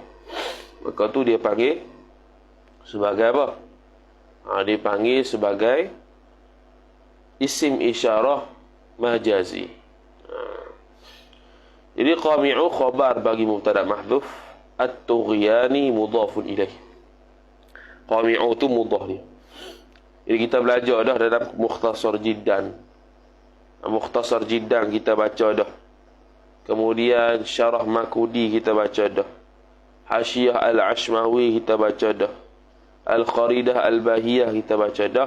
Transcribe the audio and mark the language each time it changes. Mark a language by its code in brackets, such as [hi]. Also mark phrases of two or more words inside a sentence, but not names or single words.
[ms] Maka tu dia panggil sebagai apa? Dia panggil sebagai [ar] اسم إشارة مجازي. [ms] Jadi [ar] قامع خبر [ms] bagi [ar] مبتدأ محذوف، الطغيان مضاف إليه. [ms] Qami'u tu mudhaf dia. Jadi kita belajar dah dalam Mukhtasar Jiddan. Mukhtasar Jiddan kita baca dah. Kemudian Syarah Makudi kita baca dah. Hasyiah Al-Ashmawi kita baca dah. Al-Kharidah Al-Bahiyah kita baca dah.